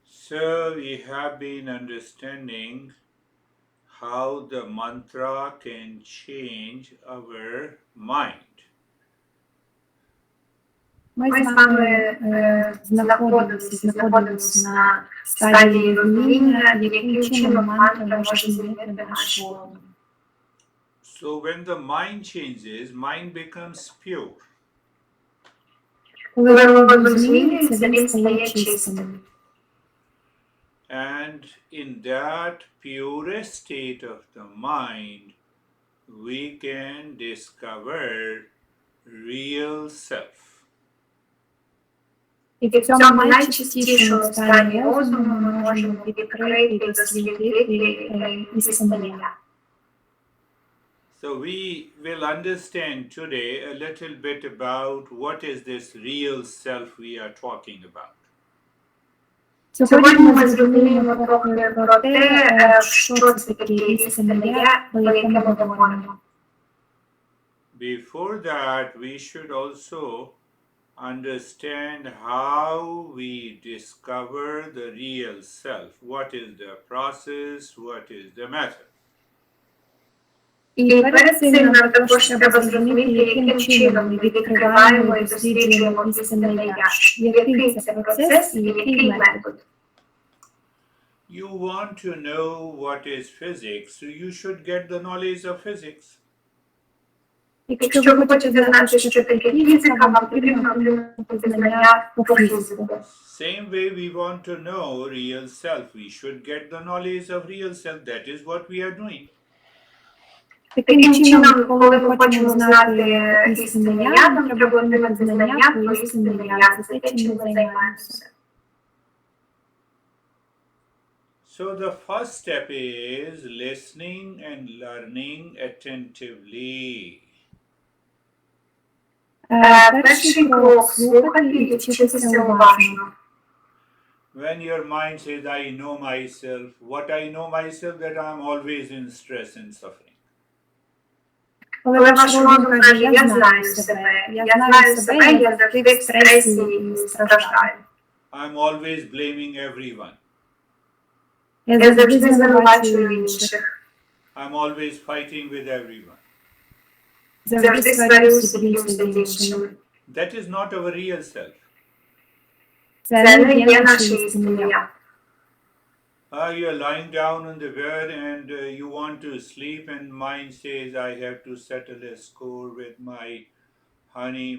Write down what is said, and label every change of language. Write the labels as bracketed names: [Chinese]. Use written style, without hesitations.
[English] So we have been understanding how the mantra can change our mind. [Ukrainian] Ми з вами знаходимось на стадії розуміння, яким чином мантра може змінити наш розум. [English] So when the mind changes, mind becomes pure. [Ukrainian] Коли розум змінюється, він стає чистим. [English] And in that purest state of the mind, we can discover real self. [Ukrainian] І в цьому найчистішому стані розуму ми можемо відкрити і дослідити істинне я. [English] So we will understand today a little bit about what is this real self we are talking about. [Ukrainian] Сьогодні ми зрозуміємо трохи про те, що це таке істинне я, про яке ми говоримо. [English] Before that, we should also understand how we discover the real self. What is the process? What is the method? [Ukrainian] І перед цим нам також треба зрозуміти, яким чином ми відкриваємо і досліджуємо істинне я. Який це процес і який метод. [English] You want to know what is physics, so you should get the knowledge of physics. [Ukrainian] Якщо ви хочете знати, що таке фізика, вам потрібно отримати знання по фізику. [English] Same way we want to know real self. We should get the knowledge of real self. That is what we are doing. [Ukrainian] Таким чином, коли ми хочемо знати істинне я, нам треба отримати знання про істинне я. Це те, чим ми займаємося. [English] So the first step is listening and learning attentively. [Ukrainian] Перший крок – слухати і вчитися уважно. [English] When your mind says, I know myself, what I know myself, that I'm always in stress and suffering. [Ukrainian] Коли ваш розум каже, я знаю себе, я завжди в стресі і страждаю. [English] I'm always blaming everyone. [Ukrainian] Я завжди звинувачую інших. [English] I'm always fighting with everyone. [Ukrainian] Завжди сварюся, б'юся з іншими. [English] That is not our real self. [Ukrainian] Це не є наше істинне я. [English] You are lying down on the bed and you want to sleep and mind says, I have to settle a score with my honey.